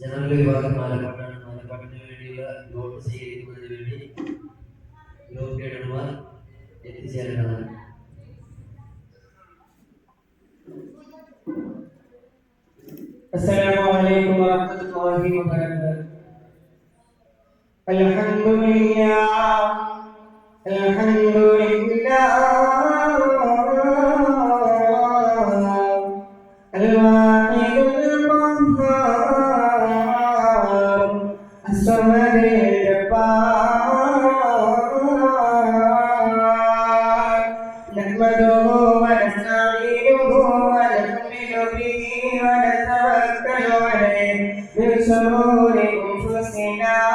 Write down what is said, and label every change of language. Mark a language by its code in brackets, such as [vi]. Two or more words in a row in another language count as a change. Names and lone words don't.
[ml] വിഭാഗം മാലപ്പാട്ടിന് വേണ്ടിയുള്ള വോട്ട് സ്വീകരിക്കുന്നതിന് വേണ്ടി ഗ്രൂപ്പ് ലീഡർമാർ എത്തിച്ചേരേണ്ടതാണ്. [ar] السلام عليكم ورحمة الله وبركاته. الحمد لله الحمد لله الواحد القهار الصمد الجبار نحمده ونستعينه ونؤمن به ونتوكل عليه من شرور أنفسنا